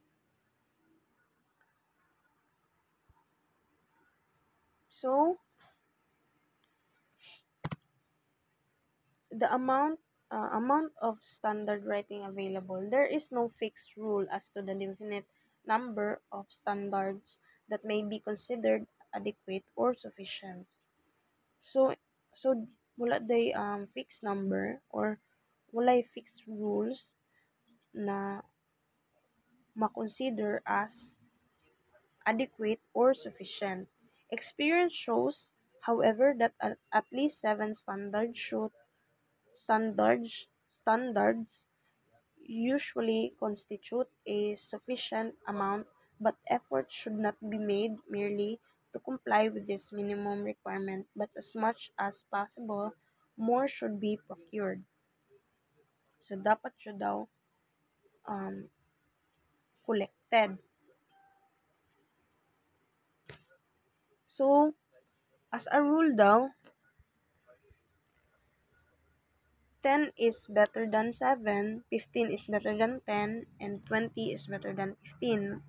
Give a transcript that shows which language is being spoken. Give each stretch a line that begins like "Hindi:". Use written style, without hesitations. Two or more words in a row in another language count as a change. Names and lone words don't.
English: So, the amount of standard writing available, there is no fixed rule as to the definite number of standards that may be considered adequate or sufficient.
Hiligaynon: So, so wala day
English: fixed number
Hiligaynon: or wala
English: fixed rules
Hiligaynon: na makonsider
English: as adequate or sufficient. Experience shows, however, that at least seven standards usually constitute a sufficient amount, but effort should not be made merely to comply with this minimum requirement, but as much as possible, more should be procured. So,
Hiligaynon: dapat siya daw um, collected.
English: So, as a rule daw, 10 is better than 7, 15 is better than 10, and 20 is better than 15.